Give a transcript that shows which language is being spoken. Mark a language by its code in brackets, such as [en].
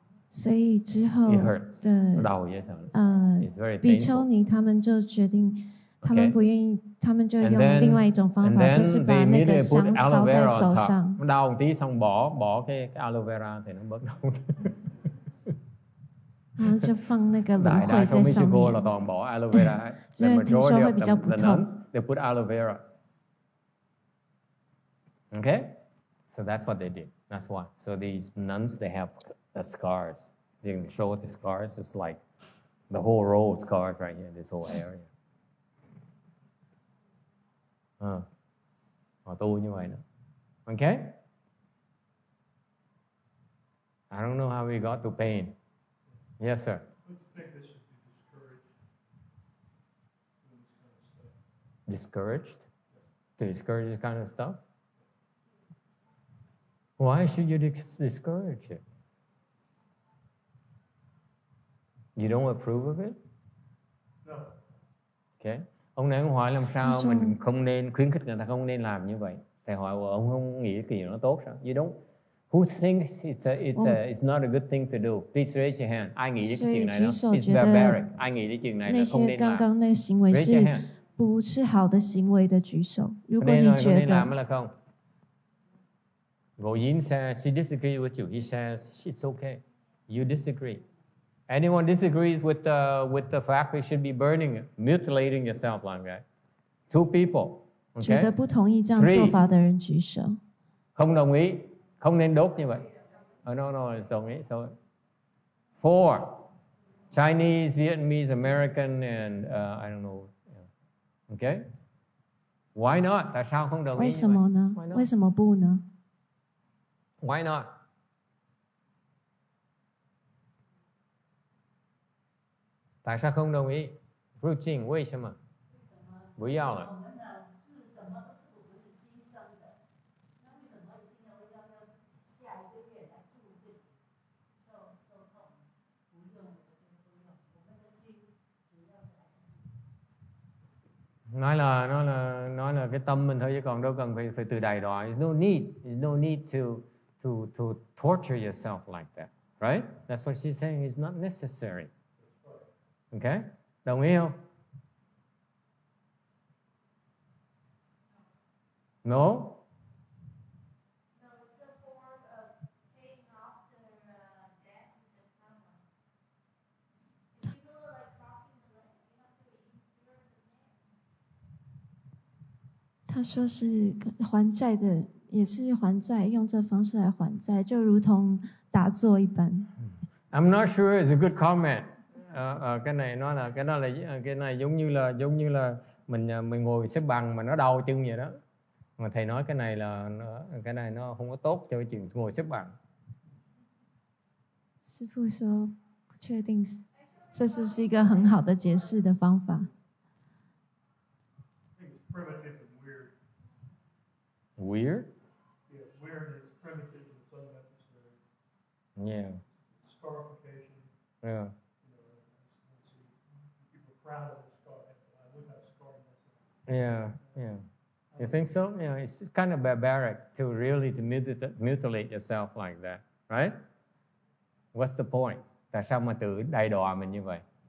[zh] 所以之后的比丘尼他们就决定，他们不愿意，他们就用另外一种方法，就是把那个香烧在手上。 [vi] đau một tí xong bỏ cái aloe vera thì nó bớt đau. [zh] 然后就放那个芦荟在上面。 [vi] là toàn bỏ aloe vera. [zh] 因为听说会比较不痛。 [en] They put aloe vera. Okay, so that's what they did. That's why. So these nuns, they have the scars. They can show the scars. It's like the whole row of scars right here, this whole area. [vi] Họ tu như vậy đó. Okay? [en] I don't know how we got to pain. Yes, sir. I think they should be discouraged doing this kind of stuff. Discouraged? To discourage this kind of stuff? Why should you discourage it? You don't approve of it? No. Okay. [vi] Ông này ông hỏi làm sao mình không nên khuyến khích người ta không nên làm như vậy. Thầy hỏi ông không nghĩ cái gì nó tốt sao? [en] You don't. Who thinks it's not a good thing to do? Please raise your hand. [vi] Ai nghĩ cái chuyện này nó [en] it's barbaric? [vi] Ai nghĩ cái chuyện này nó không nên làm? [zh] 刚刚那行为是不是好的行为的举手。如果你觉得 [en] Goyin says she disagrees with you. He says it's okay. You disagree. Anyone disagrees with the fact we should be burning, mutilating yourself like that? Two people. [zh] 觉得不同意这样做法的人举手。 [vi] Không đồng ý, không nên đốt như vậy. [en] No, [vi] đồng ý. [en] So, 4. Chinese, Vietnamese, American, and I don't know. [vi] Okay? [en] Why not? [vi] Tại sao không đồng ý? [zh] 为什么呢？为什么不呢？ [en] Why not? [vi] Tại sao không đồng ý? Ru Jing, [zh] 为什么？不要了。 [vi] nói là cái tâm mình thôi, chứ còn đâu cần phải từ đầy đọa. [en] There's no need to torture yourself like that, right? That's what she's saying. It's not necessary. Okay, [vi] đồng ý không? [en] No. [zh] 他说是还债的，也是还债，用这方式来还债，就如同打坐一般。 [en] I'm not sure it's a good comment. [vi] Cái này nó là cái này giống như là mình ngồi xếp bằng mà nó đau chân vậy đó. Mà thầy nói cái này nó không có tốt cho cái chuyện ngồi xếp bằng. [zh] 师父说不确定这是不是一个很好的解释的方法。 [en] Primitive and weird. Weird? Yeah, weird is primitive and it's unnecessary. Yeah. Scarification. Yeah. People are proud of the scar. I would have scarred myself. Yeah. You think so? Yeah, it's kind of barbaric to really mutilate yourself like that, right? What's the point? [vi] Tại sao mà tự đầy đọa mình như vậy?